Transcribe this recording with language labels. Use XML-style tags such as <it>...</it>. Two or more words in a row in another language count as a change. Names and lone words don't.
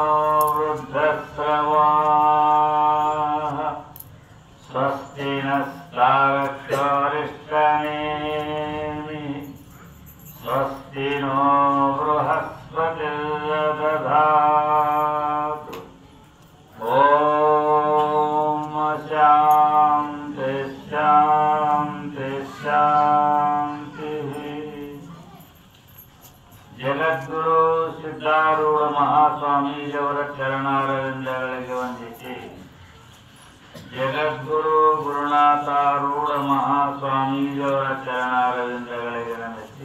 <sa>वृद्धस्रवाः स्वस्ति नस्तारक्षोरिष्टनेमिः स्वस्ति नो बृहस्पतिर्दधातु ॐ शान्ति शान्ति शान्तिः।</sa> <kn>ಜಗದ್ಗುರು ಸಿದ್ಧಾರೂಢ ಮಹಾಸ್ವಾಮೀಜಿಯವರ ಚರಣಾರವಿಂದಗಳಿಗೆ ವಂದಿಸಿ, ಜಗದ್ಗುರು ಗುರುನಾಥಾರೂಢ ಮಹಾಸ್ವಾಮೀಜಿಯವರ ಚರಣಾರವಿಂದಗಳಿಗೆ ನಮಿಸಿ,</kn>